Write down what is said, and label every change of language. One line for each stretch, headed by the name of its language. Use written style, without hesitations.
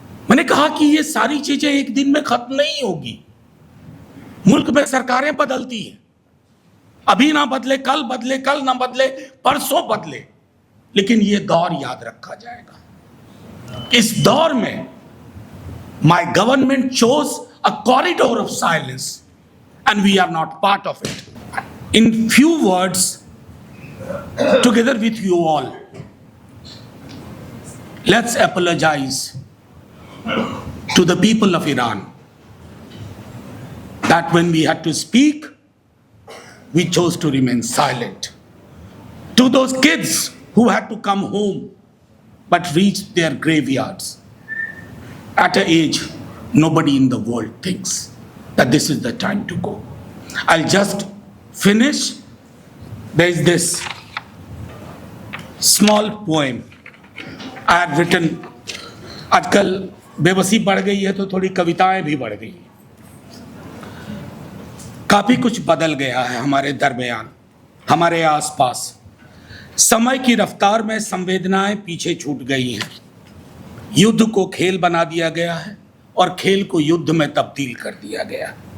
Hindi: मैंने कहा कि ये सारी चीजें एक दिन में खत्म नहीं होगी। मुल्क में सरकारें बदलती हैं, अभी ना बदले कल बदले, कल ना बदले परसों बदले, लेकिन ये दौर याद रखा जाएगा। इस दौर में
English: my government chose a corridor of silence and we are not part of it. In few words, together with you all, let's apologize to the people of Iran that when we had to speak, we chose to remain silent. To those kids who had to come home but reached their graveyards at an age nobody in the world thinks that this is the time to go. I'll just finish. There is this small poem I had written.
Hindi: आजकल बेबसी बढ़ गई है तो थोड़ी कविताएं भी बढ़ गई। काफी कुछ बदल गया है हमारे दरमियान, हमारे आसपास। समय की रफ्तार में संवेदनाएं पीछे छूट गई हैं। युद्ध को खेल बना दिया गया है और खेल को युद्ध में तब्दील कर दिया गया।